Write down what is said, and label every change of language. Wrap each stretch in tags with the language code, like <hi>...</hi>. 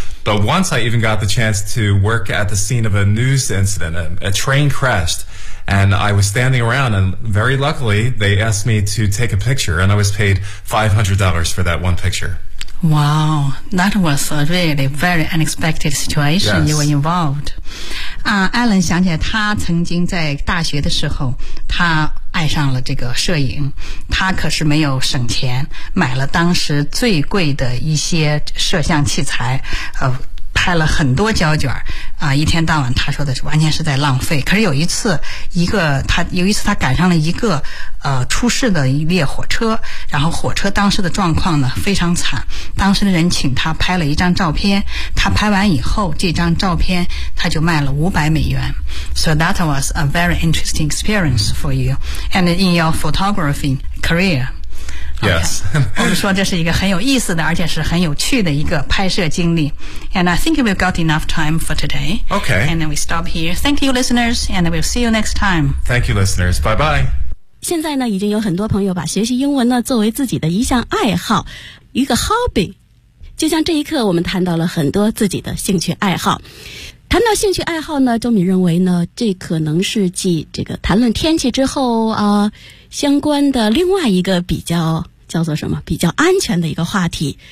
<en>But once I even got the chance to work at the scene of a news incident, a train crashed, and I was standing around, and very luckily, they asked me to take a picture, and I was paid $500 for that one picture. Wow, that was a really very unexpected situation、 yes. you were involved.</en> <zh>Alan 想起来他曾经在大学的时候他爱上了这个摄影他可是没有省钱买了当时最贵的一些摄像器材拍了很多胶卷一天到晚他说的是完全是在浪费可是有一次他赶上了一个出事的一列火车然后火车当时的状况呢非常惨当时的人请他拍了一张照片他拍完以后这张照片他就卖了500美元</zh> <en>So that was a very interesting experience for you and in your photography career. Yes.</en> <zh>我们说这是一个很有意思的而且是很有趣的一个拍摄经历。</zh> <en>And I think we've got enough time for today. Okay. And then we stop here. Thank you, listeners, and we'll see you next time. Thank you, listeners. Bye-bye.</en> <zh>现在呢已经有很多朋友把学习英文呢作为自己的一项爱好一个 hobby。就像这一刻我们谈到了很多自己的兴趣爱好。谈到兴趣爱好呢周敏认为呢这可能是继这个谈论天气之后相关的另外一个比较叫做什么比较安全的一个话题。</zh>